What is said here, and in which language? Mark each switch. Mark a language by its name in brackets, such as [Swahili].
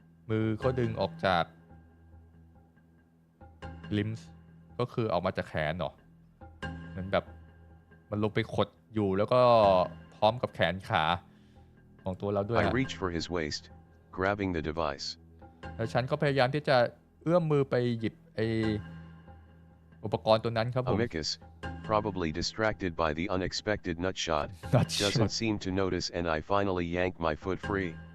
[Thai] มือก็ดึงออกจากลิมส์ก็คือออกมาจากแขนเนาะเหมือนแบบมันลงไปขดอยู่แล้วก็พร้อมกับแขนขาของตัวเราด้วย [English] I reach for his waist, grabbing the device. [Thai] แล้วฉันก็พยายามที่จะเอื้อมมือไปหยิบอุปกรณ์ตัวนั้นครับผม [English] Amicus, probably distracted by the unexpected nutshot, doesn't seem to notice and I finally yank my foot free.